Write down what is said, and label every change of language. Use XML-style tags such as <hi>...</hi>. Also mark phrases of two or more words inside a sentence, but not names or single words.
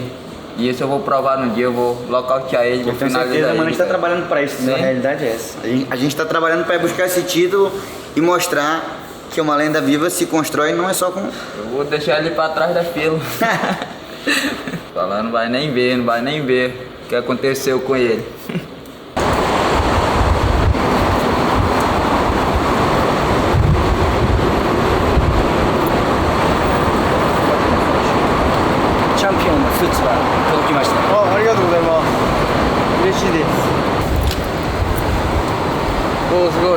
<pt>E isso eu vou provar no dia, eu vou nocautear ele, vou finalizar ele. Mano, a gente tá trabalhando pra isso, né? A realidade é essa. A gente tá trabalhando pra buscar esse título e mostrar que uma lenda viva se constrói não é só com... Eu vou deixar ele pra trás da fila. Falando, não vai nem ver o que aconteceu com ele.</pt> <ja>ありがとうございます。嬉しいです。おお、すごい。</ja>